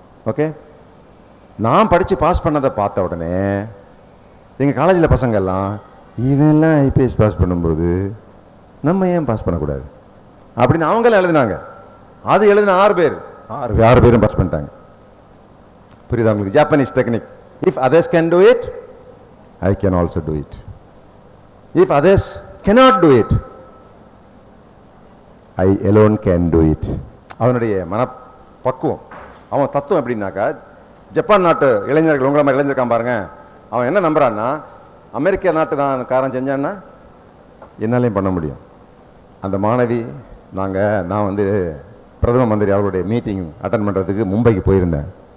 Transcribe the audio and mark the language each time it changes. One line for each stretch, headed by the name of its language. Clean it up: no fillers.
Tamil: Okay, நான் படித்து pass பண்ணதை பார்த்த உடனே எங்கள் காலேஜில் பசங்கள்லாம், இவெல்லாம் ஐபிஎஸ் பாஸ் பண்ணும்போது நம்ம ஏன் பாஸ் பண்ணக்கூடாது அப்படின்னு அவங்களாம் எழுதினாங்க. அது எழுதின 6 பேர் 6 பேரும் பாஸ் பண்ணிட்டாங்க. புரியுதா உங்களுக்கு?
English: Japanese technique. If others can do it, I can also do it. If others cannot do it, I alone can do it.
Tamil: அவனுடைய மனப்பக்குவம், அவன் தத்துவம் எப்படின்னாக்கா, ஜப்பான் நாட்டு இளைஞர்கள் உங்களை மாதிரி இளைஞர்கான் பாருங்க, அவன் என்ன நம்புறான்னா, அமெரிக்கா நாட்டு தான் காரன் செஞ்சான்னா என்னாலையும் பண்ண முடியும். அந்த மாணவி, நான் வந்து பிரதம மந்திரி அவருடைய மீட்டிங் அட்டன் பண்ணுறதுக்கு மும்பைக்கு போயிருந்தேன்.